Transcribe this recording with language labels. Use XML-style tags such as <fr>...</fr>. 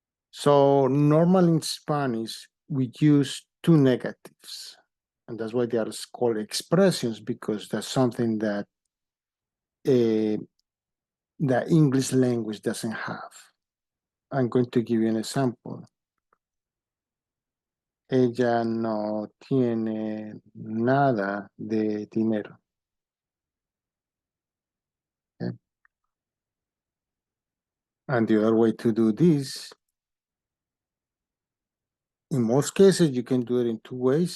<en>So normally in Spanish, we use two negatives. And that's why they are called expressions, because that's something that the English language doesn't have. I'm going to give you an example.</en> <es>Ella no tiene nada de dinero.</es> <en>Okay. And the other way to do this, in most cases, you can do it in two ways.</en>